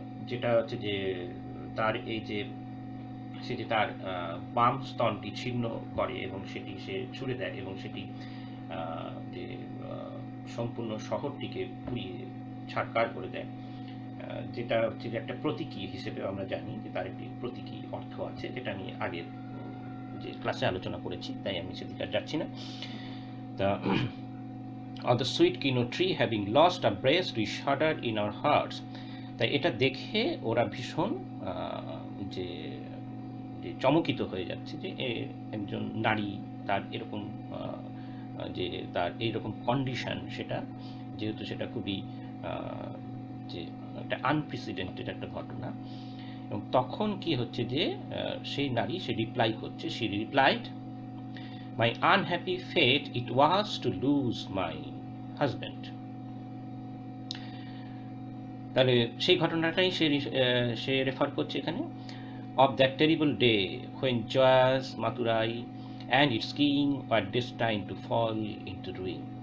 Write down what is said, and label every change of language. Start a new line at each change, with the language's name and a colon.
Bangla: যেটা হচ্ছে যে তার এই যে সে যে তার বাম স্তনটি ছিন্ন করে এবং সেটি সে ছুড়ে দেয় এবং সেটি যে সম্পূর্ণ শহরটিকে পুড়িয়ে ছাড়কার করে দেয়, যেটা হচ্ছে যে একটা প্রতীকী হিসেবে আমরা জানি যে তার একটি প্রতীকী অর্থ আছে, যেটা আমি আগের যে ক্লাসে আলোচনা করেছি, তাই আমি সেদিকে আর যাচ্ছি না।
English: তা on the sweet quinoa tree having lost a breast we shuddered in our hearts.
Bangla: তাই এটা দেখে ওরা ভীষণ যে চমকিত হয়ে যাচ্ছে যে একজন নারী তার এরকম যে তার এইরকম কন্ডিশন, সেটা যেহেতু সেটা খুবই যে একটা আনপ্রেসিডেন্টেড একটা ঘটনা। এবং তখন কি হচ্ছে যে সেই নারী সে রিপ্লাই করছে,
English: she replied, my unhappy fate it was to lose my husband.
Bangla: তাহলে সেই ঘটনাটাই সে রেফার করছে এখানে,
English: of that terrible day when joyous Madurai and its king were destined to fall into ruin.